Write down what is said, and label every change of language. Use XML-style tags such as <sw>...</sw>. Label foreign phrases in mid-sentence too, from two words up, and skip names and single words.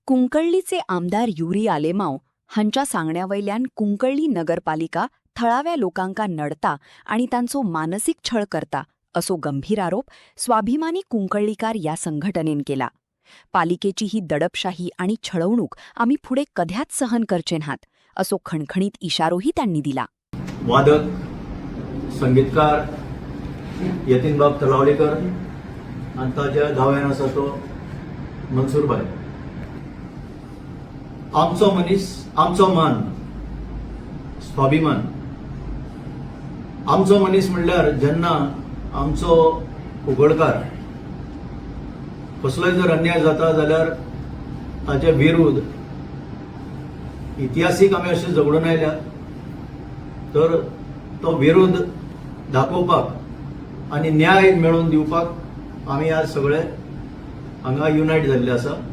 <kok>कुंकळ्ळीचे आमदार युरी आलेमाव हांच्या सांगण्यावयल्यान कुंकळ्ळी नगरपालिका थळाव्या लोकांका नडता आणि तांचो मानसिक छळ करता असो गंभीर आरोप स्वाभिमानी कुंकळ्ळीकार या संघटनेन केला. पालिकेची ही दडपशाही आणि छळवणूक आम्ही पुढे कध्याच सहन करचे नात असो खणखणीत इशारोही त्यांनी दिला. वादक, संगीतकार यतीनबाब तलावलीकर आणि ताच्या धाव्यान आसा तो मनसूरभाई. आमचो मनीस, आमचो मान, स्वाभिमान. आमचो मनीस म्हणल्यार जेन्ना आमचो उगडकार कसलोय जर अन्याय जाता जाल्यार ताचे विरुद्ध इतिहासीक आमी अशें झगडून आयल्या, तर तो विरोध दाखोवपाक आनी न्याय मेळोवन दिवपाक आमी आज सगळे हांगा युनायट जाल्ले आसा.</kok>